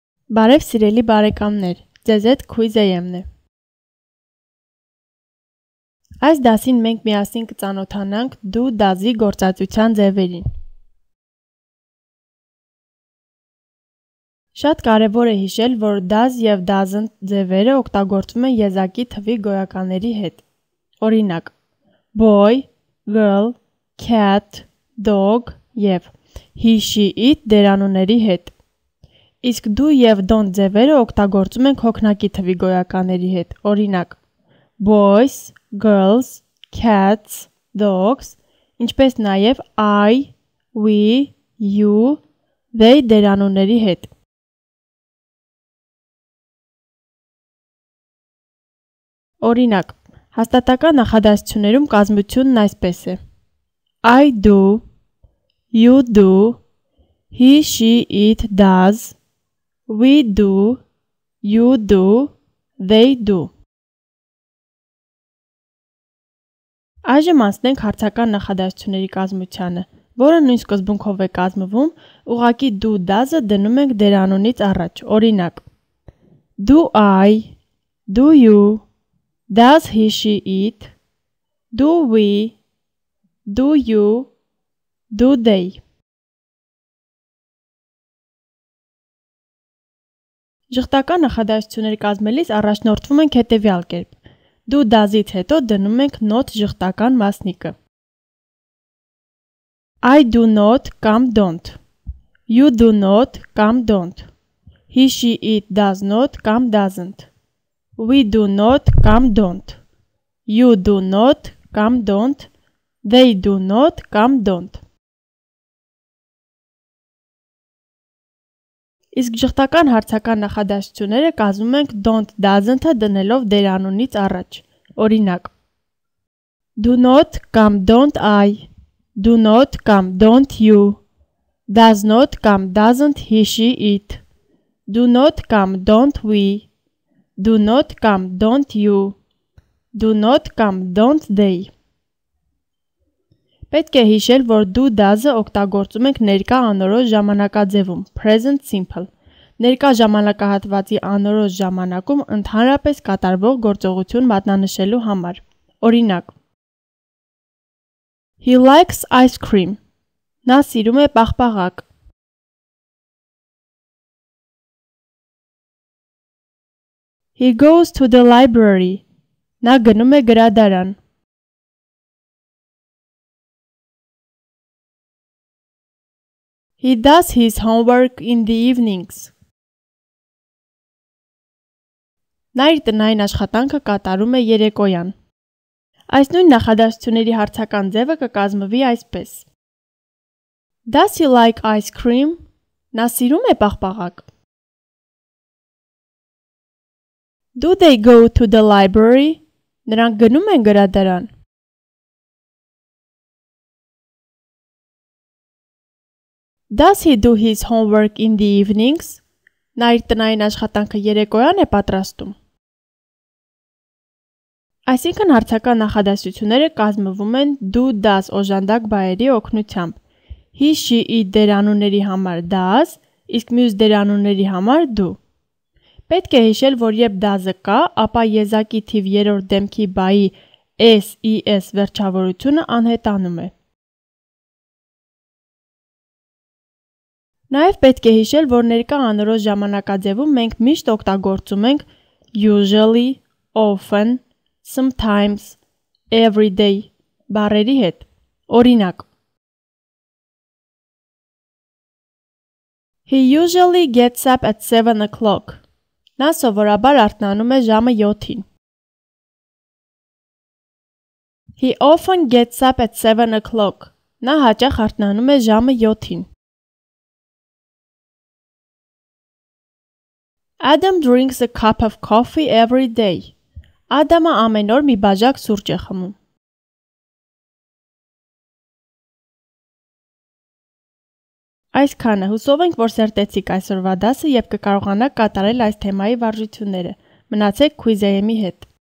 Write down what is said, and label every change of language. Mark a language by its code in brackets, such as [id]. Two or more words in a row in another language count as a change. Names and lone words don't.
[hy] Բարև սիրելի բարեկամներ, ձեզ հետ Quiz AM-ն է։ Այս դասին մենք միասին կծանոթանանք [en] do does- [hy] ի գործածության ձևերին։ Շատ կարևոր է հիշել, որ does և doesn't ձևերը օգտագործվում են եզակի թվի գոյականների հետ։ Օրինակ, [en] boy, girl, cat, dog և he, she, it [hy] դերանունների հետ։ Իսկ do և don't ձևերը օգտագործում ենք հոգնակի թվի գոյականների հետ։ Օրինակ, [en] boys, girls, cats, dogs, [hy] ինչպես նաև I, we, you, they դերանունների հետ։ Օրինակ, հաստատական նախադասություններում կազմությունն այսպես է. [en] I do, you do, he, she, it does, we do, you do, they do։ [hy] Այժմ անցնենք հարցական նախադասությունների կազմությանը, որը նույն սկզբունքով է կազմվում, ուղղակի [en] do does- [hy] ը դնում ենք դերանունից առաջ։ Օրինակ, [en] do I, do you, does he, she, it, do we, do you, do they։ [hy] Ժխտական նախադասություններ կազմելիս առաջնորդվում ենք հետևյալ կերպ. [en] Do does-ից [hy] հետո դնում ենք [en] not [hy] ժխտական մասնիկը։ [en] I do not կամ don't, you do not կամ don't, he, she, it does not կամ doesn't, we do not կամ don't, you do not կամ don't, they do not կամ don't։ [hy] Իսկ ժխտական հարցական նախադասությունները կազմում ենք [en] don't doesn't- [hy] ը դնելով դերանունից առաջ։ Օրինակ, [en] do not կամ don't I, do not կամ don't you, does not կամ doesn't he, she, it, do not կամ don't we, do not կամ don't you, do not կամ don't they։ [hy] Պետք է հիշել, որ do does-ը օգտագործում ենք ներկա անորոշ ժամանակաձևում, [en] present simple։ [hy] Ներկա ժամանակահատվածի անորոշ ժամանակում ընդհանրապես կատարվող գործողություն մատնանշելու համար։ Օրինակ, [en] he likes ice cream։ [hy] Նա սիրում է պաղպաղակ։ [en] He goes to the library։ [hy] Նա գնում է գրադարան։ [en] He does his homework in the evenings։ [hy] Նա իր տնային աշխատանքը կատարում է երեկոյան։ Այս նույն նախադասությունների հարցական ձևը կկազմվի այսպես. [en] Does he like ice cream? [hy] Նա սիրում է պաղպաղակ։ [en] Do they go to the library? [hy] Նրանք գնում են գրադարան։ [en] Does he do his homework in the evenings? [hy] Նա իր տնային աշխատանքը երեկոյան է պատրաստում։ Այսինքն հարցական նախադասությունները կազմվում են [en] do does [hy] օժանդակ բայերի օգնությամբ։ [en] He, she, it [hy] դերանունների համար does, իսկ մյուս դերանունների համար do։ Պետք է հիշել, որ երբ does-ը կա, ապա եզակի թիվ երրորդ դեմքի բայի s, es վերջավորությունը անհետանում է։ Նաև պետք է հիշել, որ ներկա անորոշ ժամանակաձևում մենք միշտ օգտագործում ենք [en] usually, often, sometimes, every day [hy] բառերի հետ։ Օրինակ, [en] he usually gets up at 7 o'clock։ [hy] Նա սովորաբար արթնանում է ժամը 7-ին։ [en] He often gets up at 7 o'clock։ [hy] Նա հաճախ արթնանում է ժամը 7-ին։ [en] Adam drinks a cup of coffee every day։ [hy] Ադամը ամեն օր մի բաժակ սուրճ է խմում։ Այսքանը, հուսով ենք, որ սերտեցիք այսօրվա դասը և կկարողանաք կատարել այս թեմայի վարժությունները։ Մնացեք Quiz AM-ի հետ։